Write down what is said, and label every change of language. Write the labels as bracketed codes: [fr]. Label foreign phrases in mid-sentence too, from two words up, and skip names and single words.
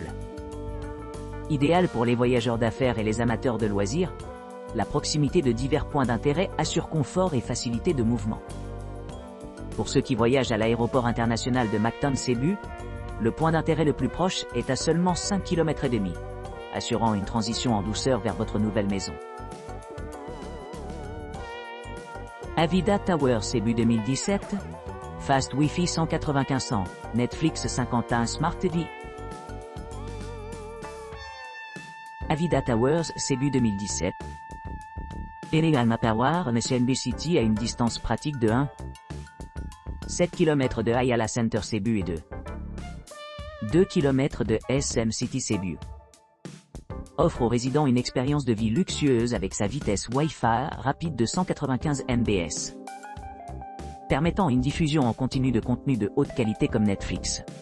[fr] Idéal pour les voyageurs d'affaires et les amateurs de loisirs, la proximité de divers points d'intérêt assure confort et facilité de mouvement. Pour ceux qui voyagent à l'aéroport international de Mactan Cebu, le point d'intérêt le plus proche est à seulement 5,5 km, assurant une transition en douceur vers votre nouvelle maison. [en] Avida Tower Cebu 2017, Fast Wi-Fi 195 Netflix 51 Smart TV. [fr] Avida Towers Cebu 2017. Alma Tower MSNB City à une distance pratique de 1,7 km de Ayala Center Cebu et de 2 km de SM City Cebu. Offre aux résidents une expérience de vie luxueuse avec sa vitesse Wi-Fi rapide de 195 Mbps, permettant une diffusion en continu de contenus de haute qualité comme Netflix.